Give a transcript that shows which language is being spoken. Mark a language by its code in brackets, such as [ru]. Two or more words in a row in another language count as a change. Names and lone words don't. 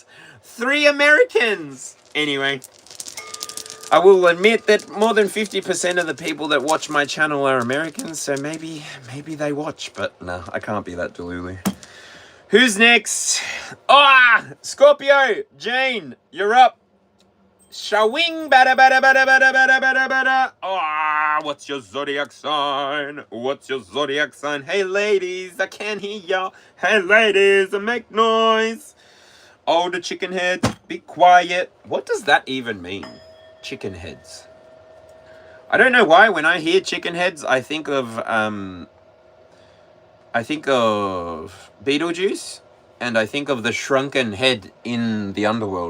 [en] 3 Americans. Anyway, I will admit that more than 50% of the people that watch my channel are Americans. So maybe they watch. But no, I can't be that delulu. Who's next? Scorpio, Jane, you're up. Shawing, bada, bada, bada, bada, bada, bada, bada. What's your zodiac sign? What's your zodiac sign? Hey, ladies, I can't hear y'all. Hey, ladies, make noise. Oh, the chicken heads, be quiet. What does that even mean? Chicken heads. I don't know why. When I hear chicken heads, I think of Beetlejuice, and I think of the shrunken head in the underworld.